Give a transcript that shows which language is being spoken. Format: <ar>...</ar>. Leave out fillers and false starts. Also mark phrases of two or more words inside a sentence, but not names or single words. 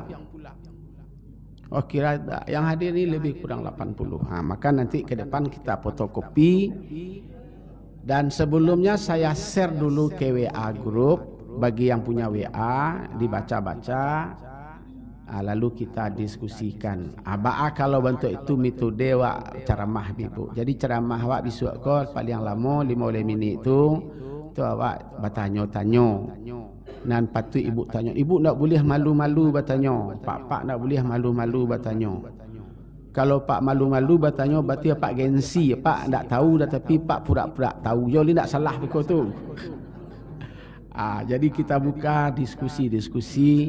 <id>Oh kira yang hadir ni lebih kurang 80. Maka nanti ke depan kita fotokopi. Dan sebelumnya saya share dulu ke WA group. Bagi yang punya WA dibaca-baca. Lalu kita diskusikan.</id> <min>Ba'a kalau bentuk itu metode wak ceramah Ibu. Jadi ceramah wak bisuak ko paling lama 15 minit tu awak bertanya-tanya.</min> <id>Dan patut Ibu tanya. Ibu tak boleh malu-malu bertanya. Pak tak boleh malu-malu bertanya. Kalau Pak malu-malu bertanya berarti Pak gengsi. Pak tak tahu dah tapi Pak pura-pura tahu. Jadi tak salah begitu tu. Jadi kita buka diskusi.</id>